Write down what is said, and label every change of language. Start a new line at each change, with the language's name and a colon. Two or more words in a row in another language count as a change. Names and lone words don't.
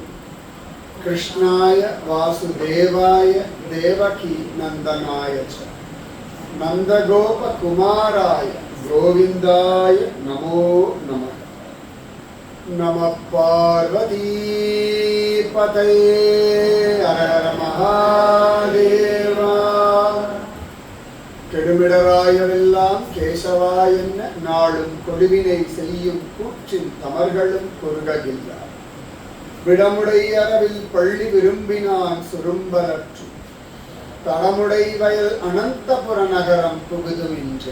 Sanskrit: कृष्णाय वासुदेवाय देवकी नन्दनाय च नन्दगोपकुमाराय गोविंदाय नमो नमः. नमः पार्वती पतये हर हर महादेवा.
Tamil: கெடுமிடராயவெல்லாம் கேசவாயென்ன நாளும் கொடுவினை செய்யும் கூற்றின் தமர்களும் குறுககில்லார். விடமுடை அரவில் பள்ளி விரும்பினான் சுரும்பலற்று தடமுடை வயல் அனந்தபுர நகரம் புகுதுமின்றே.